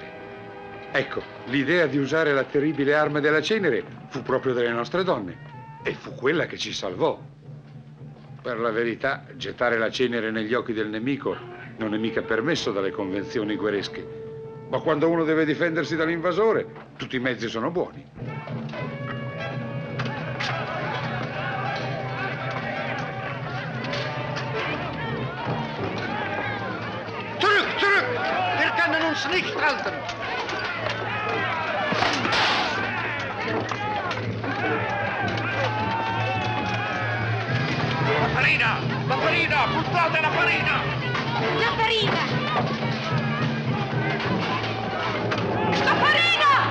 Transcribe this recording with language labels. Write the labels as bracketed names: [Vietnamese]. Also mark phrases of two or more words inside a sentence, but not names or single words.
[Italian] Ecco, l'idea di usare la terribile arma della cenere fu proprio delle nostre donne e fu quella che ci salvò. Per la verità, gettare la cenere negli occhi del nemico non è mica permesso dalle convenzioni guerresche. Ma quando uno deve difendersi dall'invasore, tutti i mezzi sono buoni. [German] Zurück, zurück! Wir können uns nicht halten! [Italian] La farina! La farina! Buttate la farina! La farina! La farina!